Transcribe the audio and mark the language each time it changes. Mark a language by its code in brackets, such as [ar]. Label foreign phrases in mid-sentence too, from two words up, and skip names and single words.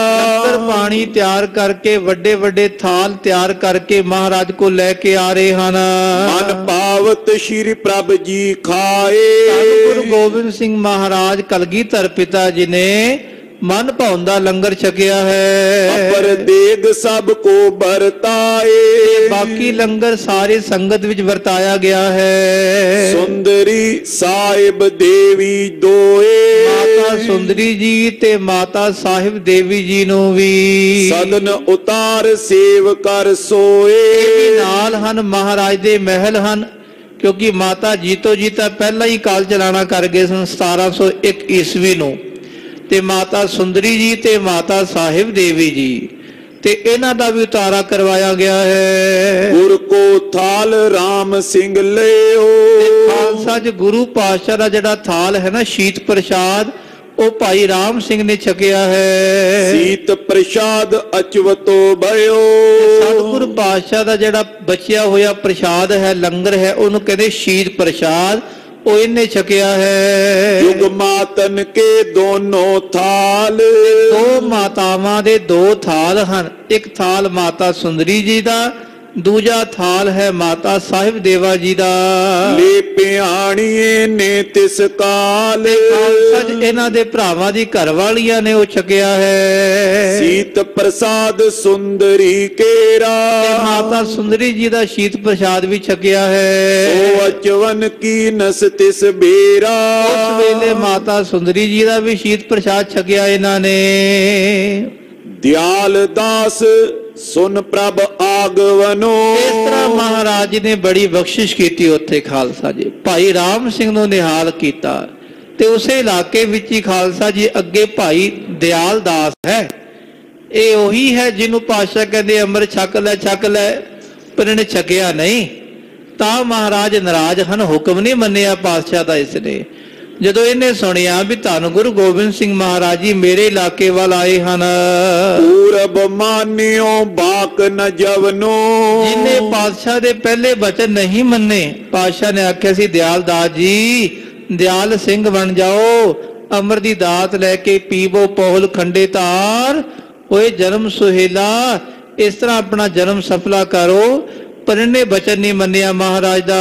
[pa] ਲੰਗਰ ਪਾਣੀ ਤਿਆਰ ਕਰਕੇ ਵੱਡੇ ਵੱਡੇ ਥਾਲ ਤਿਆਰ ਕਰਕੇ ਮਹਾਰਾਜ ਕੋ ਲੈ ਕੇ ਆ ਰਹੇ ਹਨ। [bra] मन पावत श्री प्रभ जी खाए। [pa] ਗੁਰੂ ਗੋਬਿੰਦ ਸਿੰਘ ਮਹਾਰਾਜ ਕਲਗੀਧਰ ਪਿਤਾ ਜੀ ਨੇ ਮਨ ਭਾਉਂਦਾ ਲੰਗਰ ਛਕਿਆ ਹੈ। [bra] अपर देग सब को बरताए, [pa] ਬਾਕੀ ਲੰਗਰ ਸਾਰੀ ਸੰਗਤ ਵਿੱਚ ਵਰਤਾਇਆ ਗਿਆ ਹੈ। [bra] सुंदरी साहिब देवी दोए, [pa] ਮਾਤਾ ਸੁੰਦਰੀ ਜੀ ਤੇ ਮਾਤਾ ਸਾਹਿਬ ਦੇਵੀ ਜੀ ਨੂੰ ਵੀ [bra] सदन उतार सेव कर सोए। [pa] ਇਹ ਵੀ ਨਾਲ ਹਨ, ਮਹਾਰਾਜ ਦੇ ਮਹਿਲ ਹਨ, ਕਿਉਂਕਿ ਮਾਤਾ ਜੀਤੋ ਜੀ ਤਾਂ ਪਹਿਲਾਂ ਹੀ ਕਾਲ ਚਲਾਣਾ ਕਰ ਗਏ ਸਨ 1701 ਈਸਵੀ ਨੂੰ, ਤੇ ਮਾਤਾ ਸੁੰਦਰੀ ਜੀ ਤੇ ਮਾਤਾ ਸਾਹਿਬ ਦੇਵੀ ਜੀ, ਤੇ ਇਹਨਾਂ ਦਾ ਵੀ ਉਤਾਰਾ ਕਰਵਾਇਆ ਗਿਆ ਹੈ। [bra] गुर को थाल राम सिंह लियो, [pa] ਖਾਲਸਾ ਚ ਗੁਰੂ ਪਾਤਸ਼ਾਹ ਦਾ ਜਿਹੜਾ ਥਾਲ ਹੈ ਨਾ ਸ਼ੀਤ ਪ੍ਰਸ਼ਾਦ, ਉਹ ਭਾਈ ਰਾਮ ਸਿੰਘ ਨੇ ਛਕਿਆ ਹੈ। [bra] सीत प्रसाद अचवतो भयो, [pa] ਸਤਿਗੁਰ ਪਾਤਸ਼ਾਹ ਦਾ ਜਿਹੜਾ ਬਚਿਆ ਹੋਇਆ ਪ੍ਰਸ਼ਾਦ ਹੈ, ਲੰਗਰ ਹੈ, ਉਹਨੂੰ ਕਹਿੰਦੇ ਸ਼ੀਤ ਪ੍ਰਸ਼ਾਦ, ਉਹ ਇਹਨੇ ਛਕਿਆ ਹੈ। [bra] युग मातन के दोनों थाल, [pa] ਦੋ ਮਾਤਾਵਾਂ ਦੇ ਦੋ ਥਾਲ ਹਨ, ਇੱਕ ਥਾਲ ਮਾਤਾ ਸੁੰਦਰੀ ਜੀ ਦਾ, ਦੂਜਾ ਥਾਲ ਹੈ ਮਾਤਾ ਸਾਹਿਬ ਦੇਵਾ ਜੀ ਦਾ। [bra] ले पियाणिए ने तिस काल, [pa] ਖਾਲਸਾ ਚ ਇਹਨਾਂ ਦੇ ਭਰਾਵਾਂ ਦੀ ਘਰਵਾਲੀਆਂ ਨੇ ਉਹ ਛਕਿਆ ਹੈ। [bra] सीत प्रसाद सुंदरी केरा, [pa] ਤੇ ਮਾਤਾ ਸੁੰਦਰੀ ਜੀ ਦਾ ਸ਼ੀਤ ਪ੍ਰਸ਼ਾਦ ਵੀ ਛਕਿਆ ओ ਹੈ। [bra] अचवन की नस तिस बेरा, [pa] ਉਸ ਵੇਲੇ ਮਾਤਾ ਸੁੰਦਰੀ ਜੀ ਦਾ ਵੀ ਸ਼ੀਤ ਪ੍ਰਸ਼ਾਦ ਛਕਿਆ ਇਹਨਾਂ ਨੇ। [bra] दयाल दास सुन प्रभ आगवनो, [pa] ਇਸ ਤਰ੍ਹਾਂ ਮਹਾਰਾਜ ਜੀ ਨੇ ਬੜੀ ਬਖਸ਼ਿਸ਼ ਕੀਤੀ ਉੱਥੇ ਖਾਲਸਾ ਜੀ, ਭਾਈ ਰਾਮ ਸਿੰਘ ਨੂੰ ਨਿਹਾਲ ਕੀਤਾ, ਤੇ ਉਸੇ ਇਲਾਕੇ ਵਿੱਚ ਹੀ ਖਾਲਸਾ ਜੀ ਅੱਗੇ ਭਾਈ ਦਿਆਲ ਦਾਸ ਹੈ। ਇਹ ਉਹੀ ਹੈ ਜਿਹਨੂੰ ਪਾਤਸ਼ਾਹ ਕਹਿੰਦੇ ਅੰਮ੍ਰਿਤ ਛਕ ਲੈ, ਪਰ ਇਹਨੇ ਛਕਿਆ ਨਹੀਂ, ਤਾਂ ਮਹਾਰਾਜ ਨਾਰਾਜ਼ ਹਨ, ਹੁਕਮ ਨਹੀਂ ਮੰਨਿਆ ਪਾਤਸ਼ਾਹ ਦਾ। ਇਸ ਨੇ ਜਦੋਂ ਇਹਨੇ ਸੁਣਿਆ ਵੀ ਧੰਨ ਗੁਰੂ ਗੋਬਿੰਦ ਸਿੰਘ ਮਹਾਰਾਜ ਜੀ ਮੇਰੇ ਇਲਾਕੇ ਵੱਲ ਆਏ ਹਨ, [bra] पूरब मान्यो बाक न जवनो, [pa] ਜਿਹਨੇ ਪਾਤਸ਼ਾਹ ਦੇ ਪਹਿਲੇ ਬਚਨ ਨਹੀਂ ਮੰਨੇ, ਪਾਤਸ਼ਾਹ ਨੇ ਆਖਿਆ ਸੀ ਦਿਆਲ ਦਾਸ ਜੀ ਦਿਆਲ ਸਿੰਘ ਬਣ ਜਾਓ, ਅਮਰ ਦੀ ਦਾਤ ਲੈ ਕੇ ਪੀਵੋ ਪੋਹਲ ਖੰਡੇ ਤਾਰ, ਓਏ ਜਨਮ ਸੁਹੇਲਾ, ਇਸ ਤਰ੍ਹਾਂ ਆਪਣਾ ਜਨਮ ਸਫਲਾ ਕਰੋ, ਪਰ ਇਹਨੇ ਬਚਨ ਨਹੀਂ ਮੰਨਿਆ ਮਹਾਰਾਜ ਦਾ।